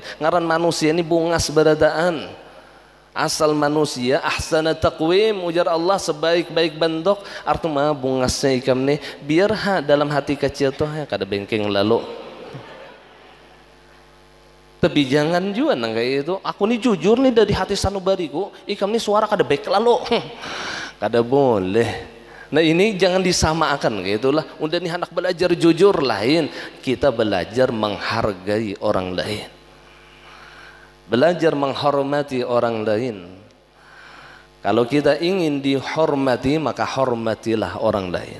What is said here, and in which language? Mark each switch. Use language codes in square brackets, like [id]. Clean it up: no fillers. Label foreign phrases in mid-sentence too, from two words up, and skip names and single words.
[bjn] Ngaran manusia ini bungas beradaan. Asal manusia [ar] أحسن تقويم, [bjn] ujar Allah, sebaik-baik bentuk. Artinya bungasnya ikam nih biar dalam hati kecil tuh ya kada bengkeng lalu. [id] Tapi jangan juga kayak itu. [bjn] Aku nih jujur nih dari hati sanubariku, ikam nih suara kada baik lalu. Kada boleh. [id] Nah ini jangan disamakan kayak itulah. Udah nih anak belajar jujur lain, kita belajar menghargai orang lain. Belajar menghormati orang lain. Kalau kita ingin dihormati, maka hormatilah orang lain.